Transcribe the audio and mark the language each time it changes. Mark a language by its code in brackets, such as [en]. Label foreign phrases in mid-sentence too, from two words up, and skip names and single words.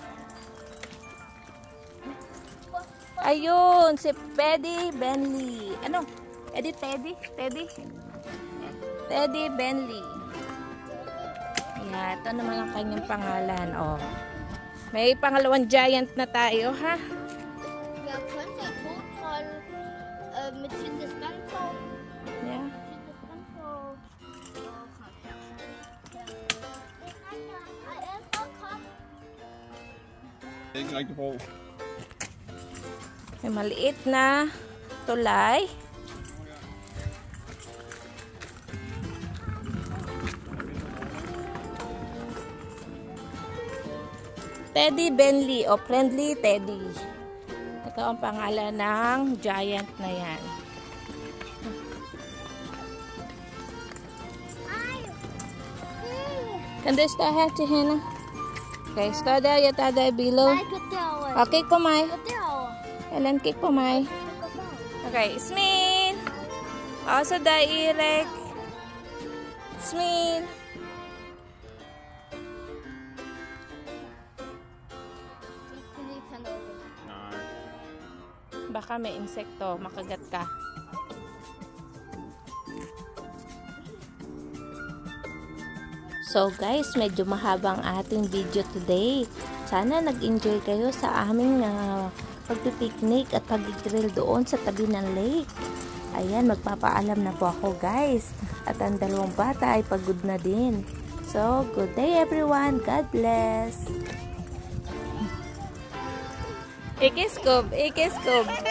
[tl] Ayun, si Teddy Bentley. Ano? Teddy Bentley. Yeah, ito naman ang kanyang pangalan. Oh. May pangalawang giant na tayo, ha? [de] Ja, könnte ich hochfallen mit Sindeskanto. [tl] Yeah. May maliit na tulay. Teddy Bentley o Friendly Teddy. Ito ang pangalan ng giant na yan. [sv] Kan du stå här till henne? Okej, stå där, jag tar dig below. Okej, på mig. Ellen, kik på mig. Okej, smil. Och så där, Erik. Smil. [tl] Baka may insekto, makagat ka. So guys, medyo mahaba ang ating video today. Sana nag-enjoy kayo sa aming pagpipiknik at pag-grill doon sa tabi ng lake. Ayan, magpapaalam na po ako guys. At ang dalawang bata ay pagod na din. [en] So, good day everyone. God bless. [tl] Ikiskob, ikiskob.